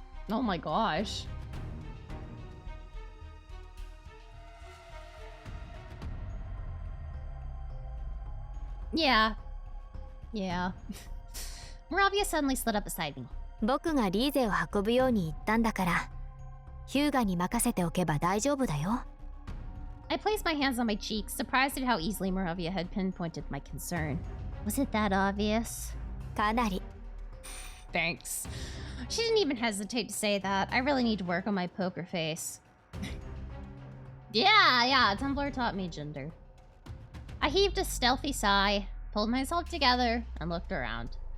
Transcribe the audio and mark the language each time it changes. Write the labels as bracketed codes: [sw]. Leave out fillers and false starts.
[en] Oh my gosh. Yeah. Yeah. Moravia suddenly slid up beside me. [ja] 僕がリーゼを運ぶように言ったんだから、ヒューガに任せておけば大丈夫だよ。 [en] I placed my hands on my cheeks, surprised at how easily Moravia had pinpointed my concern. Was it that obvious? [ja] かなり。 [en] Thanks. She didn't even hesitate to say that. I really need to work on my poker face. Yeah, Tumblr taught me gender. I heaved a stealthy sigh, pulled myself together, and looked around.